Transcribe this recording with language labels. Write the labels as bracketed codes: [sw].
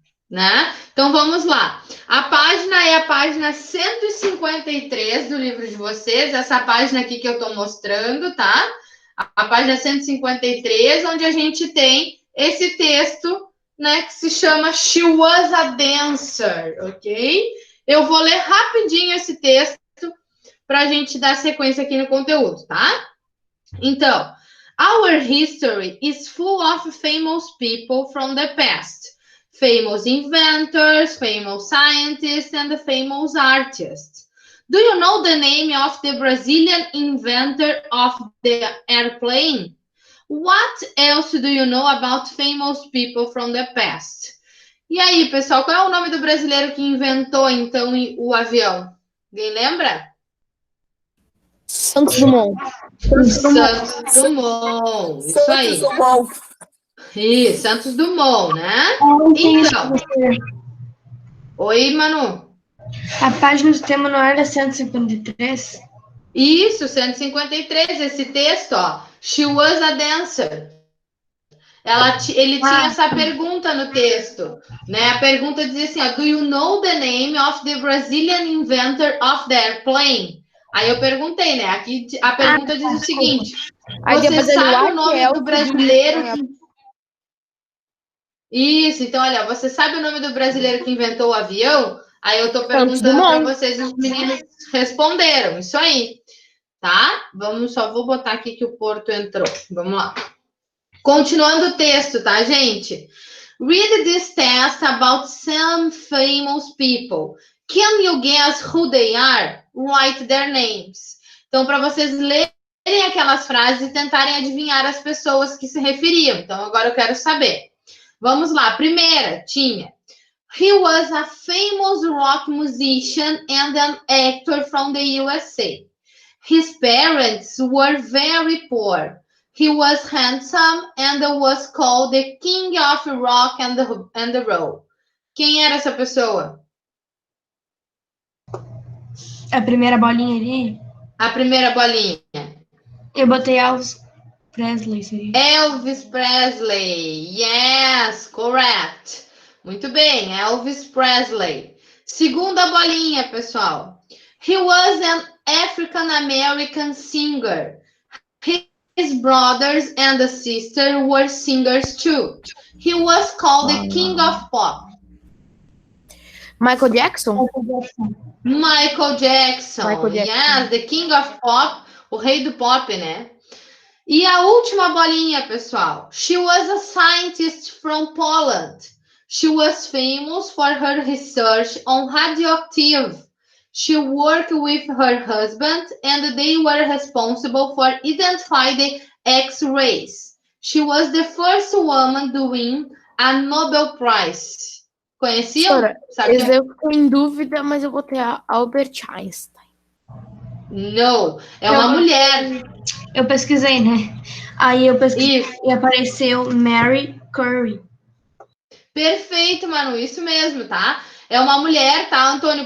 [pt] Né? Então vamos lá. A página é a página 153 do livro de vocês, essa página aqui que eu estou mostrando, tá? A página 153, onde a gente tem esse texto, né, que se chama [en] She Was a Dancer, [pt] ok? Eu vou ler rapidinho esse texto para a gente dar sequência aqui no conteúdo, tá? [en] Então, our history is full of famous people from the past. Famous inventors, famous scientists, and famous artists. Do you know the name of the Brazilian inventor of the airplane? What else do you know about famous people from the past? [pt] E aí, pessoal, qual é o nome do brasileiro que inventou, então, o avião? Alguém lembra? Santos Dumont. Santos Dumont. Isso aí. Santos Dumont. Isso, Santos Dumont, né? Então. Oi, Manu. A página do tema não era 153? Isso, 153, esse texto, ó. [en] She was a dancer. [pt] Ele tinha essa pergunta no texto, né? A pergunta dizia assim, ó, [en] do you know the name of the Brazilian inventor of the airplane? [pt] Aí eu perguntei, né? Aqui a pergunta diz o seguinte, você sabe o nome do brasileiro que... Isso, então, olha, você sabe o nome do brasileiro que inventou o avião? Aí eu tô perguntando para vocês, os meninos responderam, isso aí, tá? Só vou botar aqui que o Porto entrou, vamos lá. Continuando o texto, tá, gente? [en] Read this test about some famous people. Can you guess who they are? Write their names. [pt] Então, para vocês lerem aquelas frases e tentarem adivinhar as pessoas que se referiam. Então, agora eu quero saber. Vamos lá. Primeira, tinha. [en] He was a famous rock musician and an actor from the USA. His parents were very poor. He was handsome and was called the King of Rock and the Roll. [pt] Quem era essa pessoa? A primeira bolinha ali? A primeira bolinha. Eu botei Elvis Presley, seria? [en] Elvis Presley. Yes, correct. [pt] Muito bem, Elvis Presley. Segunda bolinha, pessoal. [en] He was an African American singer. His brothers and the sister were singers too. He was called the King of Pop. Michael Jackson? Michael Jackson. Yes, the King of Pop, [pt] o rei do pop, né? E a última bolinha, pessoal. [en] She was a scientist from Poland. She was famous for her research on radioactive. She worked with her husband and they were responsible for identifying the X-rays. She was the first woman to win a Nobel Prize. [pt] Conheciam? Eu fiquei em dúvida, mas eu botei a Albert Einstein. Não, é uma mulher. Eu pesquisei, né? Aí eu pesquisei e apareceu Mary Curie. Perfeito, Manu, isso mesmo, tá? É uma mulher, tá, Antônio?